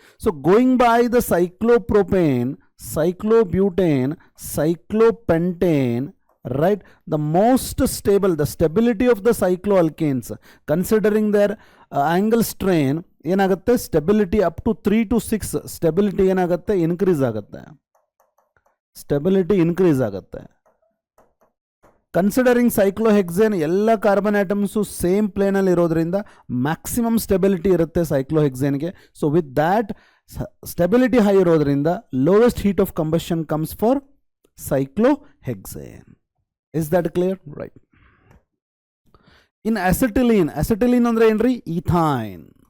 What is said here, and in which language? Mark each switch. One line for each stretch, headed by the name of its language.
English: So going by the cyclopropane, cyclobutane, cyclopentane, right? The most stable, the stability of the cycloalkanes, considering their angle strain,
Kannada: ಏನಾಗುತ್ತೆ, stability up to 3 to 6 stability ಏನಾಗುತ್ತೆ, increase ಆಗುತ್ತೆ, stability increase ಆಗುತ್ತೆ. Considering ಸೈಕ್ಲೋಹೆಕ್ಸೇನ್ ಎಲ್ಲ carbon atoms same ಪ್ಲೇನಲ್ಲಿ ಇರೋದ್ರಿಂದ maximum stability ಇರುತ್ತೆ ಸೈಕ್ಲೋಹೆಕ್ಸೇನ್ಗೆ.
English: so with that stability high
Kannada: ಇರೋದ್ರಿಂದ
English: Lowest heat of combustion comes for cyclohexane. Is that clear? Right. In acetylene, acetylene
Kannada: ಅಂದ್ರೆ ಏನ್ರಿ,
English: ethyne.